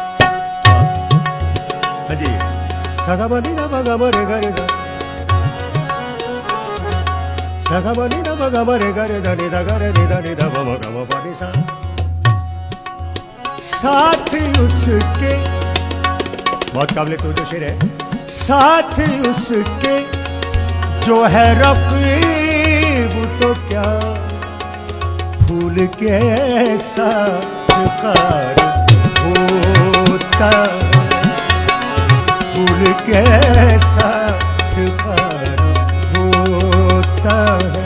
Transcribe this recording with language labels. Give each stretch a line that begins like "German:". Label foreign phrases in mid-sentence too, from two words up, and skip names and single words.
Hindi: हाँ जी, सा ग म नि ध म ग म रे ग रे ध, सा ग म नि ध म ग म रे ग रे ध नि ध ग रे नि ध नि ध म म ग म प नि सा। साथ उसके, बहुत काबिल तवज्जो शेर है। साथ उसके जो है रकीब तो क्या, फूल के साथ खार होता, फूल के साथ खार होता है।